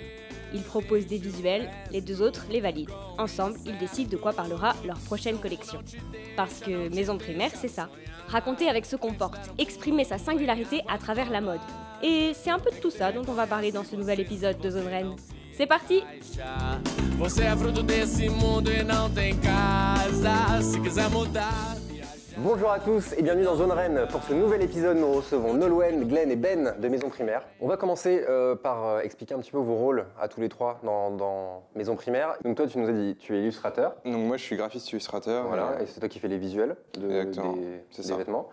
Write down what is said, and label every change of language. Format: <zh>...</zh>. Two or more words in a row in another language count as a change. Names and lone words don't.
<fr>Ils proposent des visuels, les 2 autres les valident. Ensemble, ils décident de quoi parlera leur prochaine collection. Parce que Maison Primaire, c'est ça. Raconter avec ce qu'on porte, exprimer sa singularité à travers la mode. Et c'est un peu de tout ça dont on va parler dans ce nouvel épisode de Zone Rennes. C'est parti!</fr> <pt>Você é fruto desse mundo e não tem casa. Se quiser mudar.</pt> <fr>Bonjour à tous et bienvenue dans Zone Rennes. Pour ce nouvel épisode, nous recevons Nolwenn, Glenn et Ben de Maison Primaire. On va commencer par expliquer un petit peu vos rôles à tous les 3 dans Maison Primaire. Donc toi, tu nous as dit, tu es illustrateur. Donc moi, je suis graphiste illustrateur. Voilà, et c'est toi qui fais les visuels des vêtements.</fr>